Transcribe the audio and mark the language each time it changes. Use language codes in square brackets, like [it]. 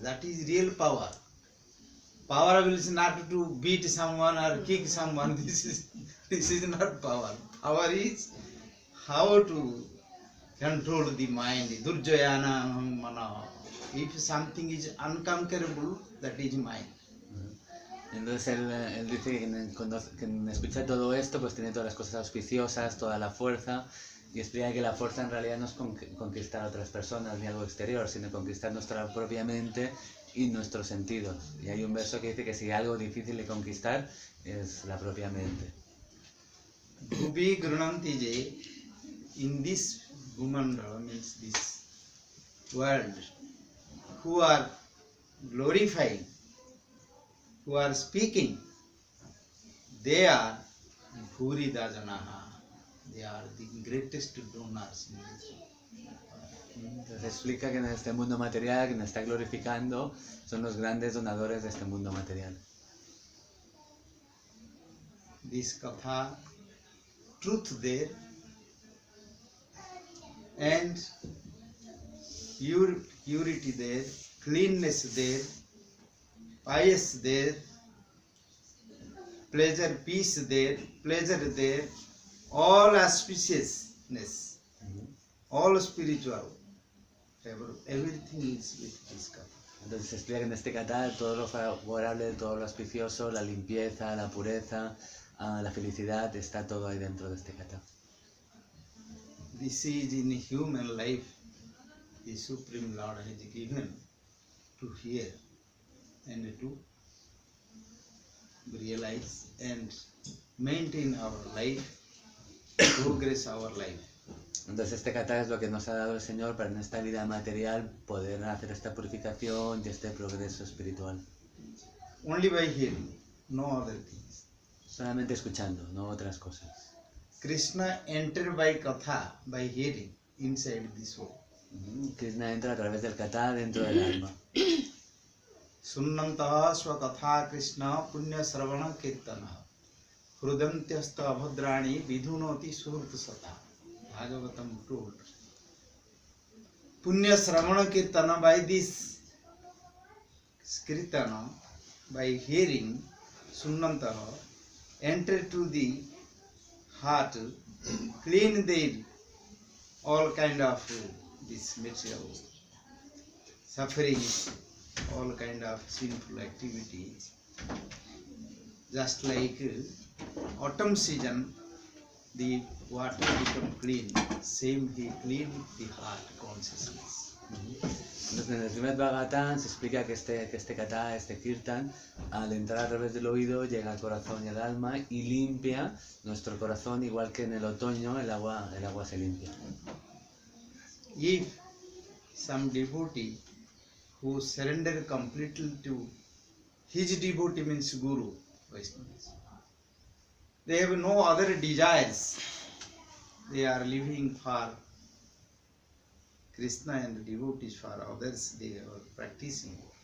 [en] That is real power. Power is not to beat someone or kick someone. This is not power. Power is how to control the mind. [sa] Durjayana mana. [en] If something is unconquerable, that is mind. [es] Entonces él dice que quien escucha todo esto pues tiene todas las cosas auspiciosas, toda la fuerza Y explica que la fuerza en realidad no es conquistar a otras personas ni algo exterior, sino conquistar nuestra propia mente y nuestros sentidos. Y hay un verso que dice que si hay algo difícil de conquistar es la propia mente. [sa] Bhuvi Grunanti je, [en] in this Bhumandala means this world, who are glorifying, who are speaking, they are [sa] Bhurida Janaha. [en] They are the greatest donors in this world. [es] Entonces explica que en este mundo material, quien está glorificando, son los grandes donadores de este mundo material. [en] This katha, truth there, and purity there, cleanness there, pious there, pleasure, peace there, pleasure there, all auspiciousness, all spiritual, everything is with this katha. [es] Entonces se explica que en este kata todo lo favorable, todo lo auspicioso, la limpieza, la pureza, la felicidad, está todo ahí dentro de este kata. [en] This is in human life, the Supreme Lord has given to hear and to realize and maintain our life, progress our life. [es] Entonces este kata es lo que nos ha dado el Señor para en esta vida material poder hacer esta purificación y este progreso espiritual. [en] Only by hearing, no other things. [es] Solamente escuchando, no otras cosas. [en] Krishna entered by katha, by hearing, inside the soul. [es] Krishna entra a través del kata dentro del alma. [sa] Sunnantaha swakatha Krishna punya sravana kirtanaha hrudantyasta abhadrani vidhunoti surta sata. [en] Bhagavatam told. [sa] Punya sravana kirtana, [en] by this kirtana, by hearing, sunnantaha, enter to the heart, clean their all kind of this material sufferings, all kind of sinful activities. Just like autumn season, the water become clean, same he clean the heart consciousness. [es] Entonces en el primer Bhagavatam se explica que este kata, este kirtan, al entrar a través del oído llega al corazón y al alma y limpia nuestro corazón, igual que en el otoño el agua se limpia. [en] If some devotee who surrender completely to his devotee means Guru, Vaishnavas, they have no other desires, they are living for Krishna and devotees for others, they are practicing.